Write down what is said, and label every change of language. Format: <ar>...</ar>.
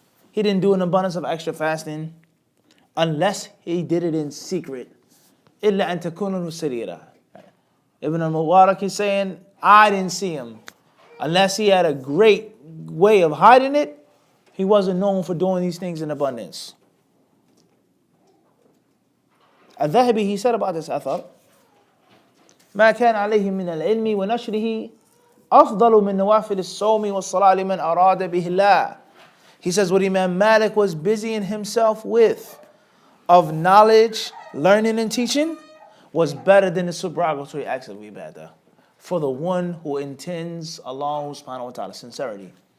<en>He didn't do an abundance of extra fasting unless he did it in secret.</en> <ar>إِلَّا أَن تَكُونُ سَرِيرًا.</ar> <en>Ibn al-Mubarak is saying, I didn't see him. Unless he had a great way of hiding it, he wasn't known for doing these things in abundance.</en> <ar>Al-Dhahabi,</ar> <en>he said about this athar,</en> <ar>ما كان عليه من العلم ونشره أفضل من نوافل الصوم والصلاة لمن أراد به الله.</ar> <en>He says what Imam Malik was busying himself with of knowledge, learning and teaching was better than the supererogatory acts of ibadah for the one who intends Allah subhanahu wa ta'ala, sincerity.</en>